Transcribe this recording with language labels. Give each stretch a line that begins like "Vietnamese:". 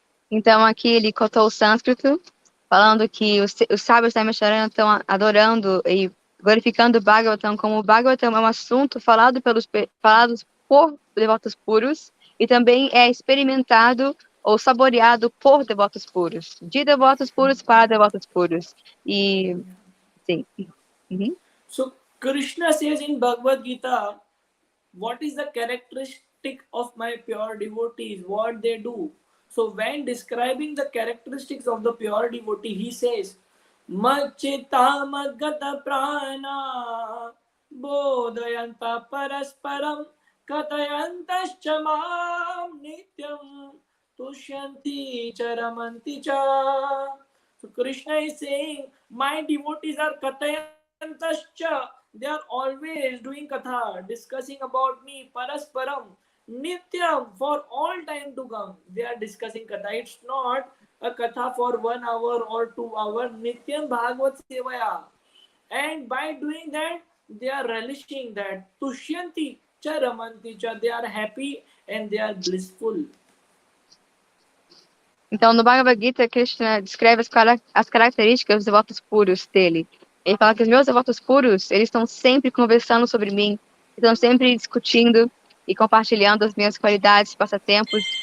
Portuguese: Então, aqui ele cotou o sânscrito, falando que os sábios da Naimisharanya estão adorando e glorificando o Bhagavatam, como o Bhagavatam é um assunto falados por devotos puros e também é experimentado ou saboreado por devotos puros, de devotos puros para devotos puros. E, sim. Uhum.
English: So, Krishna says in Bhagavad Gita, what is the characteristic of my pure devotees, what they do? So when describing the characteristics of the pure devotee, he says,
Sanskrit: Machita Magata Prana Bodhayanta Parasparam Katayantaschamam Nityam Tushyanti Charamanti Cha.
English: So Krishna is saying, my devotees are Katayantascha. They are always doing katha, discussing about me, parasparam, nityam, for all time to come. They are discussing katha. It's not a katha for 1 hour or 2 hours.
Sanskrit: Nityam Bhagavad Sevaya.
English: And by doing that, they are relishing that.
Sanskrit: Tushyanti cha ramanti cha.
English: They are happy and they are blissful.
Portuguese: Então, no Bhagavad Gita, Krishna descreve as características dos devotos puros dele. Ele fala que os meus devotos puros, eles estão sempre conversando sobre mim, estão sempre discutindo e compartilhando as minhas qualidades, passatempos,